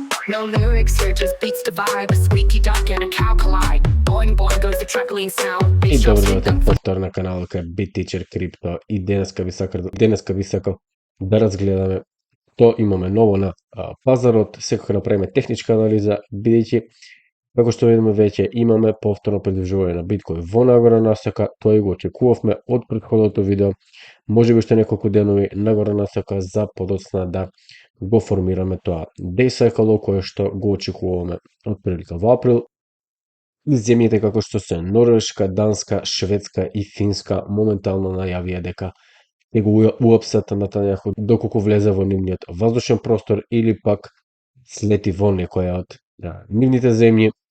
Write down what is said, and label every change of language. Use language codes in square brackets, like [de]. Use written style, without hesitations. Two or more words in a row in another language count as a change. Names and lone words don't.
[en] No lyrics here, just beats the vibe. A squeaky duck and a cow collide. Boing boing goes the truckling sound. [mk] И добро дојдовте повтор на каналот кај BitTeacher Crypto. И денеска би сакал да разгледаме што имаме ново на пазарот. Секако направиме техничка анализа, бидејќи како што видиме веќе имаме повторно придржување на биткоин во нагорна насока. Тоа и го очекувавме од претходното видео. Можеби уште неколку денови нагорна насока за подоцна да го формираме тоа [en] day cycle [mk] кое што го очекуваме од прилика во април. И земјите како што се Норвешка, Данска, Шведска и Финска моментално најавија дека ќе го уапсат Натањаху доколку влезе во нивниот воздушен простор или пак слети во некоја од нивните земји.